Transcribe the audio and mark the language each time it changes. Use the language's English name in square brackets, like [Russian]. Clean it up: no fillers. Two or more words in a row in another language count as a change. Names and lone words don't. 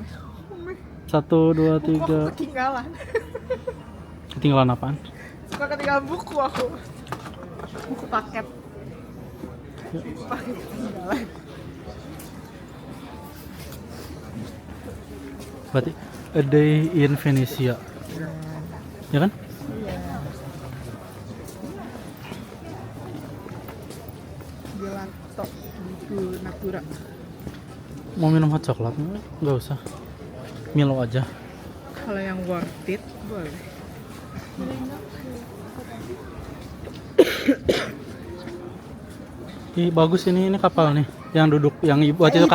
[Indonesian] 1, 2, Buku aku 3. ketinggalan. Ketinggalan apaan? Suka ketinggalan buku aku. Buku paket. Paket ketinggalan. [English] Berarti a day in Venesia. [Indonesian] Ya kan? Gelato di Natura. Mau minum hot coklat? Nggak usah. Milo aja. Kalau yang [English] worth it [Indonesian] boleh. Ih, bagus ini kapal nih. Yang duduk, yang ibu waktu itu kakek.